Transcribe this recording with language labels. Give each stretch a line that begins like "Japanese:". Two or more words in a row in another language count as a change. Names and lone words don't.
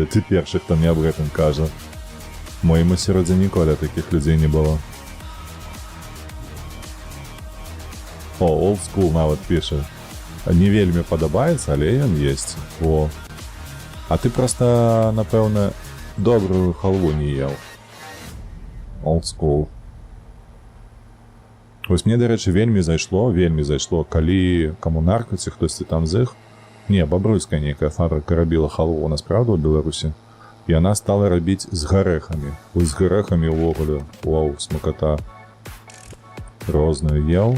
Belarusian: Ты першы, хто мне аб гэтым кажа. Моему асяроддзі ніколі такіх людзей не было. О, Old School нават піша. Не вельмі падабаецца, але ён есць. О. А ты проста, напэўна, добрую халву не ел. Old School. Вось мне, дарэчы, вельмі зайшло, калі камунарка ці хтосьці там з іх. Не, бабруйская нейкая фабрыка рабіла халву у нас, правда, ў Беларусі? І яна стала рабіць з гарэхамі. Вось з гарэхамі ўвогуле. Вау, смаката. Розную ел.